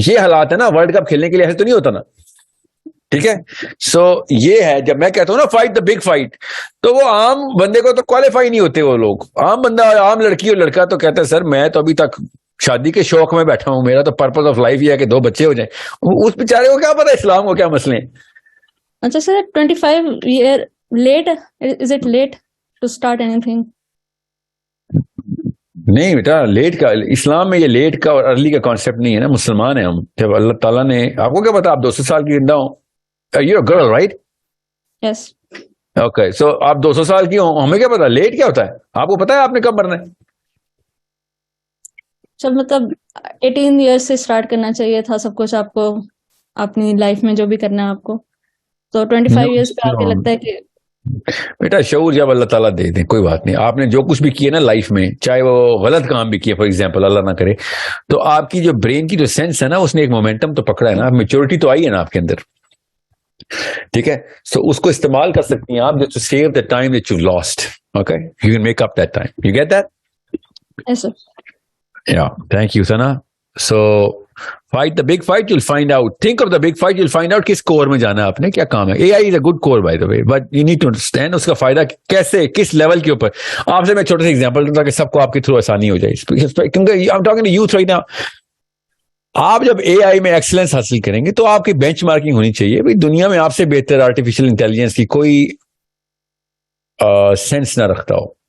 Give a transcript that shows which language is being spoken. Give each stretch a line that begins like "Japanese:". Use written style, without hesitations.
Urdu: یہ حالات ہے نا ورلڈ کپ کھیلنے کے لیے, ایسے تو نہیں ہوتا نا. ٹھیک ہے, سو یہ ہے جب میں کہتا ہوں نا
English: fight the big fight,
Urdu: تو وہ عام بندے کو تو کوالیفائی نہیں ہوتے. وہ لوگ عام بندہ, عام لڑکی اور لڑکا تو کہتا ہے سر میں تو ابھی تک شادی کے شوق میں بیٹھا ہوں, میرا تو پرپز آف لائف یہ ہے کہ 2 بچے ہو جائیں. اس بیچارے کو کیا پتا اسلام کو کیا مسئلے ہیں. اچھا سر,
English: 25 year late, is it late to start anything?
Urdu: نہیں بیٹا, لیٹ کا اسلام میں یہ لیٹ کا اور ارلی کا کانسیپٹ نہیں ہے نا. مسلمان ہیں ہم. جب اللہ تعالیٰ نے, آپ کو کیا پتا آپ 200 سال کی زندہ ہوں,
English: you're a girl right? Yes. Okay, so
Urdu: آپ 200 سال کی ہوں, ہمیں کیا پتا لیٹ کیا ہوتا ہے. آپ کو پتا ہے آپ نے کب مرنا ہے. چل مطلب 18 years سے اسٹارٹ کرنا چاہیے تھا سب کچھ آپ کو اپنی لائف میں جو بھی کرنا ہے آپ کو, تو 25 years پہ آپ کو لگتا ہے کہ بیٹا شعور جب اللہ تعالیٰ دے دیں کوئی بات نہیں. آپ نے جو کچھ بھی کیا نا لائف میں, چاہے وہ غلط کام بھی کیا فار ایگزامپل, اللہ نہ کرے, تو آپ کی جو برین کی جو سینس ہے نا اس نے ایک مومنٹم تو پکڑا ہے نا, میچورٹی تو آئی ہے نا آپ کے اندر. ٹھیک ہے, سو اس کو استعمال کر سکتی ہیں آپ
English: to save the time that you lost. Okay, you can make up that time. You get that? Yes sir. Yeah, thank you Sana. So fight the big fight, you'll find out. Think of the big fight, you'll find out
Urdu: کس کور میں جانا ہے آپ نے, کیا کام ہے.
English: AI is a good core by the way, but you need to understand
Urdu: اس کا فائدہ کیسے, کس لیول کے اوپر. آپ سے میں چھوٹا سا ایگزامپل دوں تاکہ سب کو آپ کے تھرو آسانی ہو جائے, کیونکہ
English: I'm talking to youth right now.
Urdu: آپ جب AI میں ایکسلنس حاصل کریں گے تو آپ کی بینچ مارکنگ ہونی چاہیے. بھائی دنیا میں آپ سے بہتر آرٹیفیشیل انٹیلیجنس کی کوئی سینس نہ رکھتا ہو.